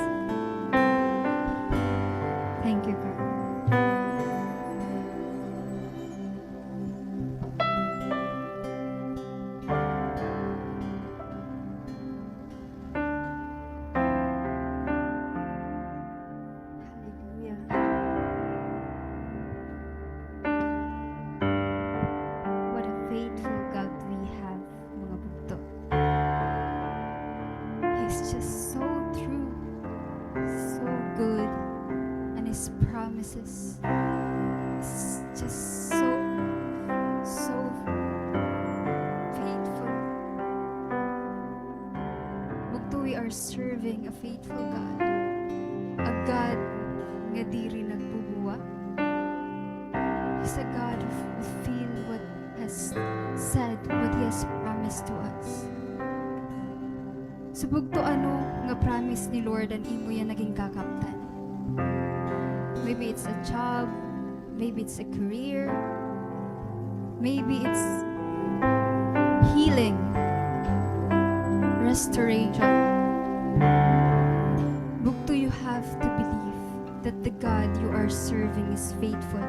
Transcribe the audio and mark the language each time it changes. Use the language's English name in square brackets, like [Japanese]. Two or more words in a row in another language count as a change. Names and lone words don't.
[English] Thank you, God. Hallelujah. What a faithful God we have, [Hiligaynon] mga bugto. [English] He's just so true, so good, and His promises is just so faithful. Bugto, we are serving a faithful God, a God [Hiligaynon] nga diri nagbubuwa. [English] He's a God who fulfill what has said, what He has promised to us. [Hiligaynon] Subog to ano nga promise ni Lord ang imo yan naging kakaptan. [English] Maybe it's a job, maybe it's a career, maybe it's healing, restoration. Bugto, you have to believe that the God you are serving is faithful.